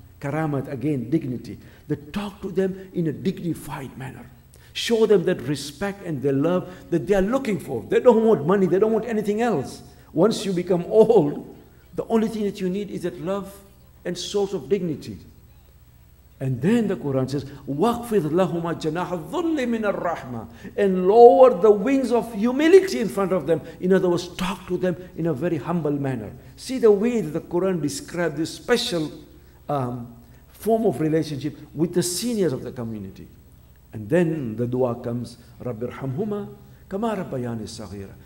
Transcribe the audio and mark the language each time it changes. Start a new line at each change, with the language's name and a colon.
English: Karamat, again, dignity. That talk to them in a dignified manner. Show them that respect and the love that they are looking for. They don't want money. They don't want anything else. Once you become old, the only thing that you need is that love and source of dignity. And then the Quran says,
Arabic: وَاخْفِضْ لَهُمَا جَنَاحَ الظُّلِّ مِنَ الرَّحْمَةِ.
English: And lower the wings of humility in front of them. In other words, talk to them in a very humble manner. See the way that the Quran describes this special form of relationship with the seniors of the community. And then the dua comes,
Arabic: رَبِّ ارْحَمْهُمَا كَمَا رَبَّيَانِي صَغِيرًا.